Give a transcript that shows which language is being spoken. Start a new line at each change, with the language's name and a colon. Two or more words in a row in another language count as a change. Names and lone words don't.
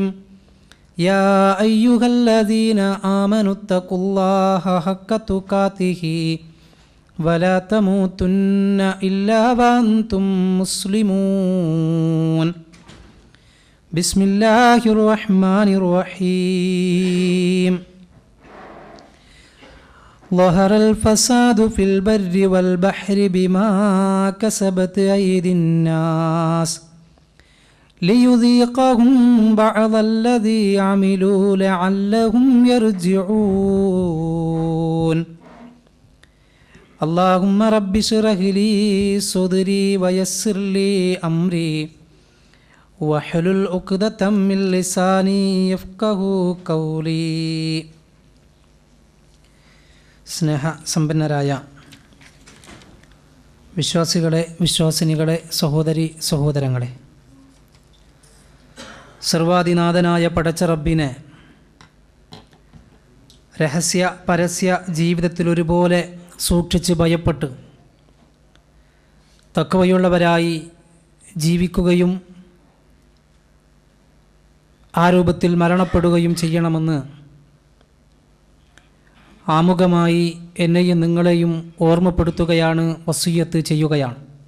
Arabic: يا أيها الذين آمنوا اتقوا الله حق تقاته ولا تموتن إلا وأنتم مسلمون. بسم الله الرحمن الرحيم. ظهر الفساد في البر والبحر بما كسبت أيدي الناس ليذيقهم بعض الذي عملوا لعلهم يرجعون. اللهم رب اشرح لي صدري ويسر لي أمري واحلل عقدة من لساني يفقهوا قولي.
Malayalam: സ്നേഹസമ്പന്നരായ വിശ്വാസികളെ, വിശ്വാസിനികളെ, സഹോദരി സഹോദരങ്ങളെ, സർവാധിനാഥനായ പടച്ച റബ്ബിനെ രഹസ്യ പരസ്യ ജീവിതത്തിലൊരുപോലെ സൂക്ഷിച്ച് ഭയപ്പെട്ട് തഖ്വയുള്ളവരായി ജീവിക്കുകയും ആ രൂപത്തിൽ മരണപ്പെടുകയും ചെയ്യണമെന്ന് ആമുഖമായി എന്നെയും നിങ്ങളെയും ഓർമ്മപ്പെടുത്തുകയാണ്, വസിയ്യത്ത് ചെയ്യുകയാണ്.